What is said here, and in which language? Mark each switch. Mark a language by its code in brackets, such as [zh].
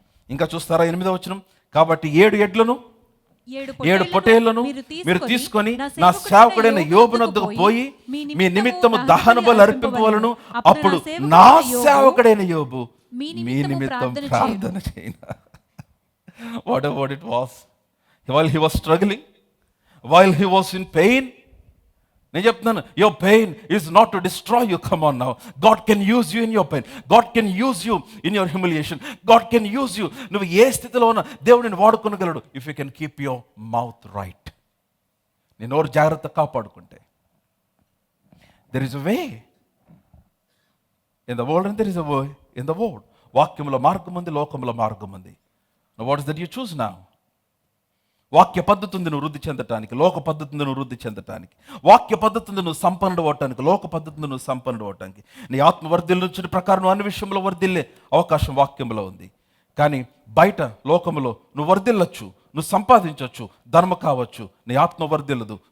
[te] ఇంకా చూస్తారా 8వ వచనం. కాబట్టి 7 ఎడ్లను 7 పొట్టేళ్లను మీరు తీసుకొని నా సేవకుడైన యోబు నొద్దకు పోయి మీ నిమిత్తము దహన బలి అర్పింపవలను. అప్పుడు నా సేవకుడైన యోబు మీ నిమిత్తం ప్రార్థన చేయను. [en] What it was? While he was struggling, while he was in pain, [te] నేను చెప్తున్నాను, [en] your pain is not to destroy you. Come on now. God can use you in your pain. God can use you in your humiliation. God can use you. [te] నువ్వు ఏ స్థితిలో ఉన్నా దేవుడిని వాడుకోగలడు. [en] If you can keep your mouth right. [te] నీ నోరు జాగ్రత్త కాపాడుకుంటే. [en] There is a way in the world and there is a way in the world. [te] వాక్యములో మార్గం ఉంది, లోకములో మార్గం ఉంది. [en] Now what is that you choose now? [te] వాక్య పద్ధతిని నువ్వు వృద్ధి చెందటానికి, లోక పద్ధతిని నువ్వు వృద్ధి చెందటానికి, వాక్య పద్ధతిని నువ్వు సంపన్నుడు అవటానికి, లోక పద్ధతిని నువ్వు సంపన్నుడు అవటానికి, నీ ఆత్మ వర్ధిల్లుచిన ప్రకారం నువ్వు అన్ని విషయంలో వర్ధిల్లే అవకాశం వాక్యంలో ఉంది. కానీ బయట లోకములో నువ్వు వర్ధిల్లొచ్చు, నువ్వు సంపాదించవచ్చు, ధర్మ కావచ్చు, నీ ఆత్మ వర్ధిల్లదు.